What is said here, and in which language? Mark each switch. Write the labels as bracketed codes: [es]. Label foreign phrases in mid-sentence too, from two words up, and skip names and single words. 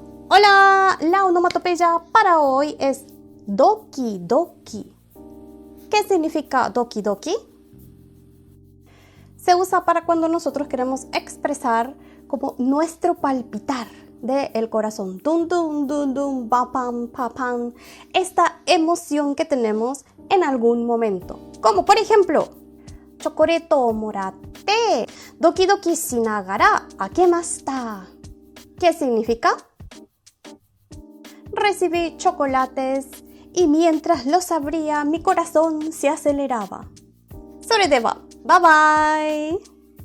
[es] Hola, la onomatopeya para hoy es [ja] ドキドキ. [es] ¿Qué significa [ja] ドキドキ? [es] Se usa para cuando nosotros queremos expresar como nuestro palpitar del corazón. Dun dun dun dun, ba pam pa pam. Esta emoción que tenemos en algún momento. Como por ejemplo, [ja] チョコレートをもらって、ドキドキしながら開けました. [es] ¿Qué significa? Recibí chocolates y mientras los abría mi corazón se aceleraba. [ja] それでは、 [en] bye bye!